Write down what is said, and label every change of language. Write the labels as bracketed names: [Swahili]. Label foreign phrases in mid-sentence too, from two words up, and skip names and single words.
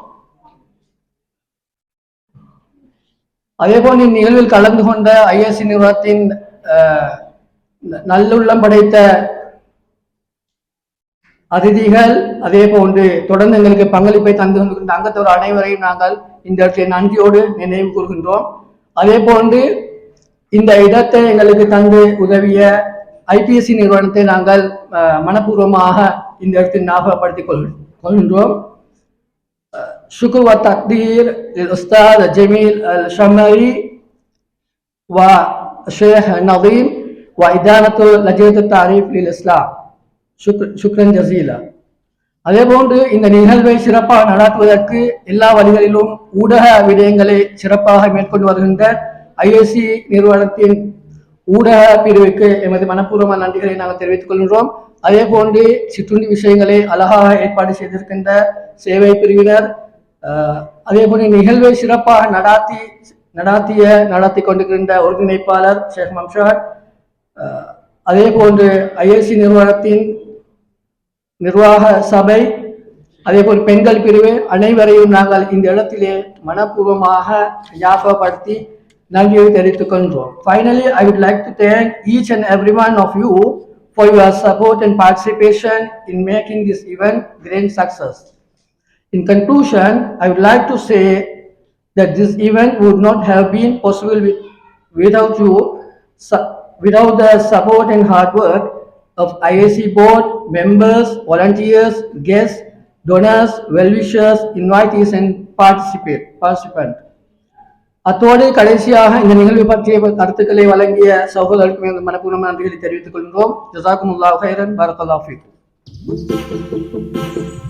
[Tamil] அதே போன்று இந்நிகழ்வில் கலந்து கொண்ட ஐஎஸ்சி நிறுவனத்தின் நல்லுள்ளம் படைத்த அதிதிகள், அதே போன்று தொடர்ந்து எங்களுக்கு பங்களிப்பை தந்து கொண்டிருக்கின்ற அங்கத்தவர் அனைவரையும் நாங்கள் இந்த இடத்தை நன்றியோடு நினைவு கூறுகின்றோம். அதே போன்று இந்த இடத்தை எங்களுக்கு தந்து உதவிய ஐபிஎஸ்சி நிறுவனத்தை நாங்கள் மனப்பூர்வமாக இந்த இடத்தில் ஞாபகப்படுத்திக் கொள்கின்றோம். [Arabic] شكر والتقدير للأستاذ جميل الشمري والشيخ نظيم وإدارة لجنة التعريف للإسلام. شكرا جزيلا. [Tamil] அதே போன்று இந்த நிகழ்வை சிறப்பாக நடத்துவதற்கு எல்லா வழிகளிலும் ஊடக விடயங்களை சிறப்பாக மேற்கொண்டு வருகின்ற ஐஎஸ்சி நிறுவனத்தின் ஊடக பிரிவுக்கு எமது மனப்பூர்வமான நன்றிகளை நாங்கள் தெரிவித்துக் கொள்கின்றோம். அதே போன்று சிற்றுண்டி விஷயங்களை அழகாக ஏற்பாடு செய்திருக்கின்ற சேவை பிரிவினர், அதே போன்று நிகழ்வை சிறப்பாக நடத்தி கொண்டிருக்கின்ற ஒருங்கிணைப்பாளர் ஷேக் மம்ஷார், அதே போன்று ஐஎஸ்சி நிறுவனத்தின் நிர்வாக சபை, அதே போல் பெண்கள் பிரிவு அனைவரையும் நாங்கள் இந்த இடத்திலே மனப்பூர்வமாக ஞாபகப்படுத்தி நன்றியை தெரிவித்துக் கொள்கிறோம். [English] Finally, I would like to thank each and every one of you for your support and participation in making this event great success. In conclusion, I would like to say that this event would not have been possible without you, without the support and hard work of IAC board, members, volunteers, guests, donors, well-wishers, invitees and participants. [Tamil] அத்தோடு கடைசியாக இந்த நிகழ்வு பற்றிய கருத்துக்களை வழங்கிய சகோதரர்களுக்கு எனது மனப்பூர்வமான நன்றிகளை தெரிவித்துக் கொள்கிறோம். [Arabic] جزاكم الله خيرا، بارك الله فيكم.